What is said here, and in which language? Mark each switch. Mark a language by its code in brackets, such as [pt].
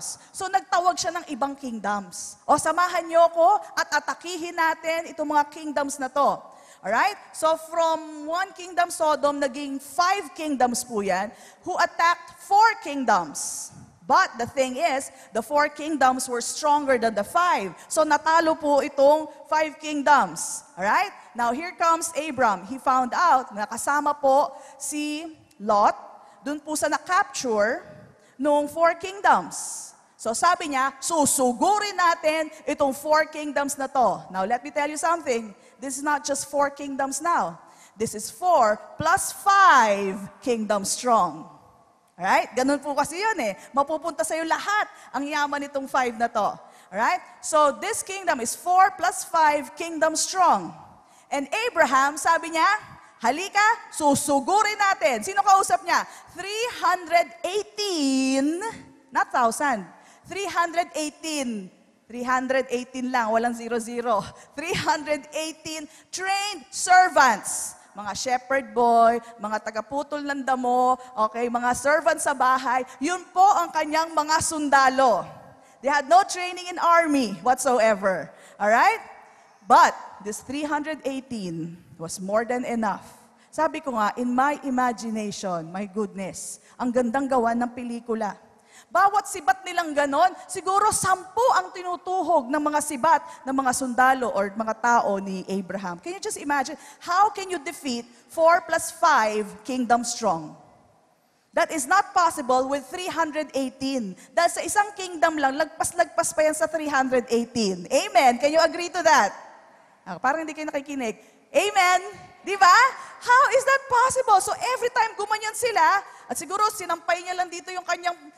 [tl] So, nagtawag siya ng ibang kingdoms. O, samahan niyo ko at atakihin natin itong mga kingdoms na to. Alright? [en] So, from 1 kingdom Sodom, [tl] naging 5 kingdoms po yan, [en] who attacked 4 kingdoms. But the thing is, the 4 kingdoms were stronger than the 5. [tl] So natalo po itong 5 kingdoms. Alright? [en] Now here comes Abram. He found out [tl] na kasama po si Lot dun po sa na-capture noong 4 kingdoms. So sabi niya, susugurin natin itong 4 kingdoms na to. [en] Now let me tell you something. This is not just 4 kingdoms now. This is 4 plus 5 kingdoms strong. [tl] Alright? Ganun po kasi yun eh. Mapupunta sa'yo lahat ang yaman nitong 5 na to. [en] Alright? So, this kingdom is 4 plus 5 kingdom strong. [tl] And Abraham, sabi niya, halika, susugurin natin. Sino kausap niya? [en] 318, not 1,000. 318. [tl] 318 lang, walang 00. 318 [en] trained servants. [tl] Mga shepherd boy, mga tagaputol ng damo, okay, mga servants sa bahay, yun po ang kanyang mga sundalo. [en] They had no training in army whatsoever. Alright? But, this 318 was more than enough. [tl] Sabi ko nga, [en] in my imagination, my goodness, [tl] ang gandang gawa ng pelikula. Bawat sibat nilang ganon, siguro 10 ang tinutuhog ng mga sibat ng mga sundalo or mga tao ni Abraham. [en] Can you just imagine? How can you defeat 4 plus 5 kingdom strong? That is not possible with 318. [tl] Dahil sa isang kingdom lang, lagpas-lagpas pa yan sa 318. Amen? [en] Can you agree to that? [tl] Parang hindi kayo nakikinig. Amen? Di ba? [en] How is that possible? [tl] So every time gumanyan sila, at siguro sinampay niya lang dito yung kanyang